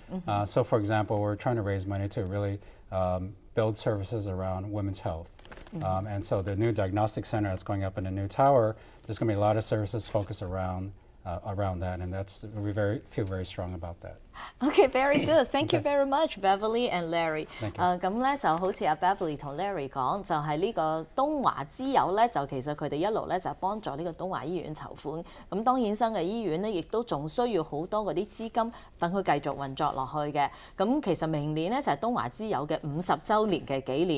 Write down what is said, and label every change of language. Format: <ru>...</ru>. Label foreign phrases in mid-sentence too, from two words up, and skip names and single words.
<en>So for example, we're trying to raise money to really build services around women's health. And so the new diagnostic center that's going up in the new tower, there's going to be a lot of services focused around that, and we feel very strong about that. Okay, very good. Thank you very much, Beverly and Larry. Thank you.</en> <yue>咁咧就好似阿 Beverly 同 Larry 講，就係呢個東華之友咧，就其實佢哋一路咧就幫助呢個東華醫院籌款。咁當然新嘅醫院咧，亦都仲需要好多嗰啲資金等佢繼續運作落去嘅。咁其實明年咧就係東華之友嘅50週年嘅紀念。</yue>